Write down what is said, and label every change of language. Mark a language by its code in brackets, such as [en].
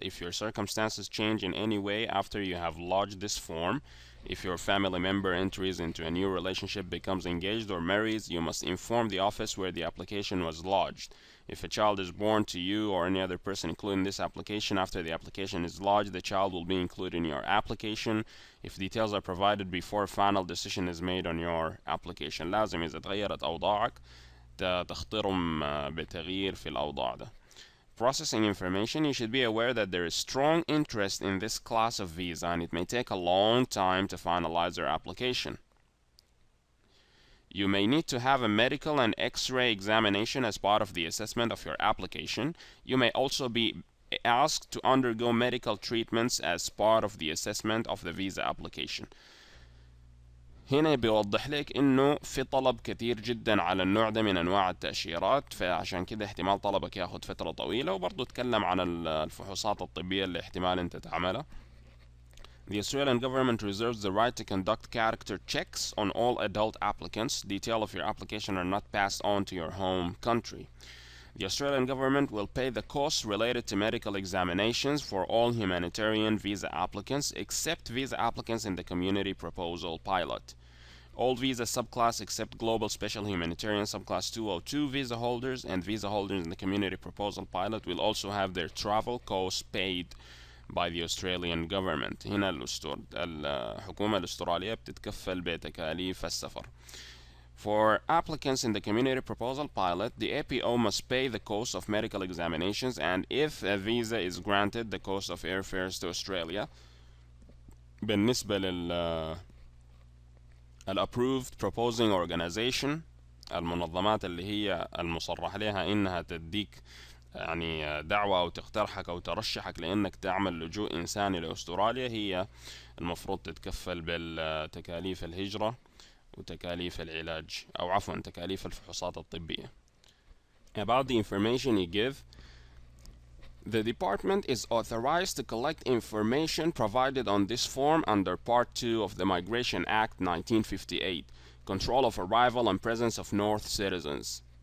[en] If your circumstances change in any way after you have lodged this form, if your family member enters into a new relationship, becomes engaged or marries, you must inform the office where the application was lodged. If a child is born to you or any other person including this application after the application is lodged, the child will be included in your application. If details are provided before final decision is made on your application. [ar] لازم إذا تغيرت أوضاعك تخطرهم بتغيير في الأوضاع ده. [en] Processing information. You should be aware that there is strong interest in this class of visa and it may take a long time to finalize your application. You may need to have a medical and X-ray examination as part of the assessment of your application. You may also be asked to undergo medical treatments as part of the assessment of the visa application. [ar] هنا بيوضح لك انه في طلب كتير جدا على النوع ده من انواع التأشيرات، فعشان كده احتمال طلبك ياخد فترة طويلة. وبرضه اتكلم عن الفحوصات الطبية اللي احتمال انت تعملها. [en] The Australian government reserves the right to conduct character checks on all adult applicants. Details of your application are not passed on to your home country. The Australian government will pay the costs related to medical examinations for all humanitarian visa applicants except visa applicants in the community proposal pilot. All visa subclass except global special humanitarian subclass 202 visa holders and visa holders in the community proposal pilot will also have their travel costs paid by the Australian government. [ar] هنا الحكومة الأسترالية بتتكفل بتكاليف السفر. [en] For applicants in the community proposal pilot, the APO must pay the cost of medical examinations and if a visa is granted, the cost of airfares to Australia. [ar] بالنسبة [en] approved proposing organization، [ar] المنظمات اللي هي المصرح لها إنها تديك يعني دعوة أو تقترحك أو ترشحك لأنك تعمل لجوء إنساني لأستراليا، هي المفروض تتكفل بالتكاليف الهجرة وتكاليف العلاج أو عفوا تكاليف الفحوصات الطبية. [en] About the information you give, the department is authorized to collect information provided on this form under Part 2 of the Migration Act 1958, Control of Arrival and Presence of non-citizens.